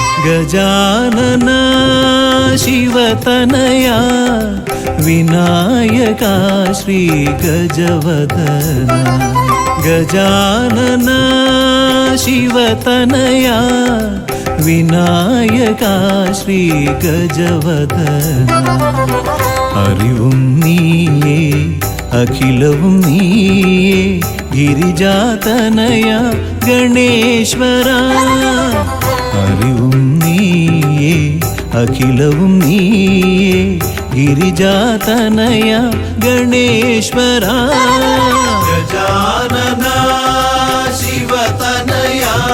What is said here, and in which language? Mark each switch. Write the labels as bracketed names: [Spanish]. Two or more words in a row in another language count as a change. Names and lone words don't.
[Sanskrit] गजानना शिवतनया विनायका श्री गजवदना गजानना शिवतनया विनायका श्री गजवदना [Malayalam] അറിവും നീയേ അഖിലവും നീയേ [Sanskrit] ഗിരിജാതനയ ഗണേശ്വര [Malayalam] അറിവും നീയേ അഖിലവും നീയേ [Sanskrit] ഗിരിജാതനയ ഗണേശ്വര ഗജാനന ശിവതനയ